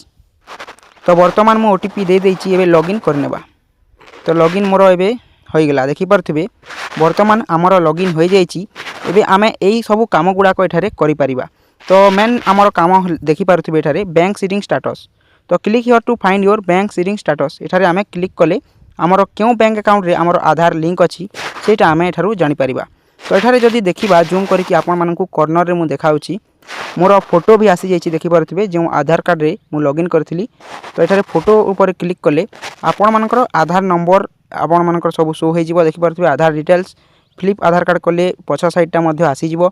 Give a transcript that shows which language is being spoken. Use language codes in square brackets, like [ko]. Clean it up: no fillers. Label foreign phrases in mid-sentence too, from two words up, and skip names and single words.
[or] ତ ବର୍ତ୍ତମାନ ମୁଁ ଓଟିପି ଦେଇ ଦେଇଛି ଏବେ ଲଗଇନ କରିନେବା। ତ ଲଗଇନ ମୋର ଏବେ ହୋଇ ଗଲା ଦେଖି ପାରୁଥିବେ ବର୍ତ୍ତମାନ ହମର ଲଗଇନ ହୋଇ ଯାଇଛି। ଏବେ ଆମେ ଏଇ ସବୁ କାମ ଗୁଡା କୁ ଏଠାରେ କରି ପାରିବା। ତ ମେନ ହମର କାମ ଦେଖି ପାରୁଥିବେ ଏଠାରେ [en] bank seeding status. [or] ତ [en] click here to find your bank seeding status [or] ଏଠାରେ ଆମେ କ୍ଲିକ କଲେ ହମର କେଉଁ [en] bank account [or] ରେ ହମର ଆଧାର ଲିଙ୍କ ଅଛି ସେଇଟା ଆମେ ଏଠାରୁ ଜାଣି ପାରିବା। ତ ଏଠାରେ ଯଦି ଦେଖିବା ଜୁମ କରିକି ଆପଣ ମାନଙ୍କୁ କର୍ନର ରେ ମୁଁ ଦେଖାଉଛି ମୋର ଫୋଟୋ ଭି ଆସି ଯାଇଛି ଦେଖି ପାରୁଥିବେ ଯୋ ଆଧାର କାର୍ଡ ରେ ମୁଁ ଲଗଇନ କରିଥିଲି। ତ ଏଠାରେ ଫୋଟୋ ଉପରେ କ୍ଲିକ କଲେ ଆପଣ ମାନଙ୍କର ଆଧାର ନମ୍ବର ଆପଣ ମାନଙ୍କର ସବୁ ଶୋ ହୋଇ ଯିବ ଦେଖି ପାରୁଥିବେ [en] Aadhaar details flip Aadhaar card [or] କଲେ ପଛ ସାଇଡ ଟା ମଧ୍ୟ ଆସି ଯିବ।